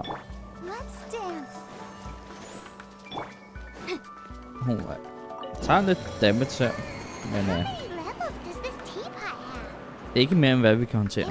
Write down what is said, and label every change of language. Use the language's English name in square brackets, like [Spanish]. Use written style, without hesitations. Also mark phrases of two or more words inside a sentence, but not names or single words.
[English] Let's dance. [Danish] Hun tager lidt damage her, men [English] How many levels does this teapot have? [Danish] ikke mere end hvad vi kan håndtere.